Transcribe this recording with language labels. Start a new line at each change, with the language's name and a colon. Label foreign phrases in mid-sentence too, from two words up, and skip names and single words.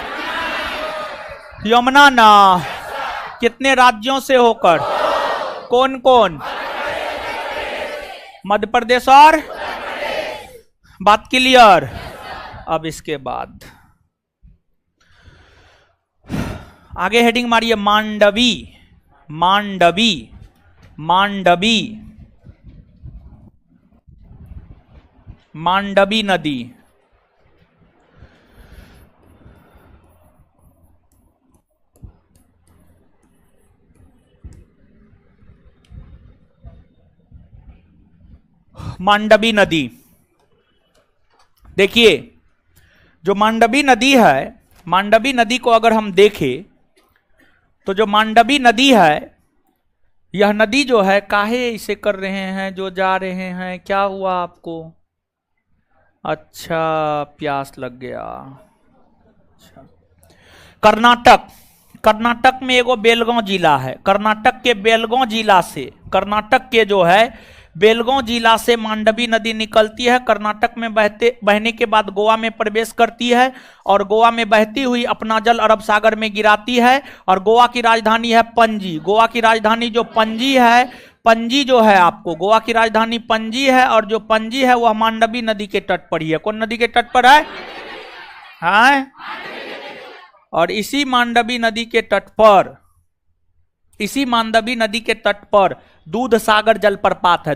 Hindi: यमुना ना। कितने राज्यों से होकर? कौन कौन? मध्य प्रदेश और बात क्लियर? अब इसके बाद आगे हेडिंग मारिए मांडवी, मांडवी, मांडवी, मांडवी नदी। मांडवी नदी, देखिए जो मांडवी नदी है, मांडवी नदी को अगर हम देखें तो जो मांडवी नदी है, यह नदी जो है, काहे इसे कर रहे हैं जो जा रहे हैं? क्या हुआ आपको? अच्छा प्यास लग गया। अच्छा, कर्नाटक, कर्नाटक में एगो बेलगांव जिला है। कर्नाटक के बेलगांव जिला से, कर्नाटक के जो है बेलगांव जिला से मांडवी नदी निकलती है। कर्नाटक में बहने के बाद गोवा में प्रवेश करती है और गोवा में बहती हुई अपना जल अरब सागर में गिराती है। और गोवा की राजधानी है पणजी। गोवा की राजधानी जो पणजी है, पणजी जो है आपको, गोवा की राजधानी पणजी है और जो पणजी है वह मांडवी नदी के तट पर ही है। कौन नदी के तट पर है? हाँ? और इसी मांडवी नदी के तट पर, इसी मांडवी नदी के तट पर दूध सागर जलप्रपात है।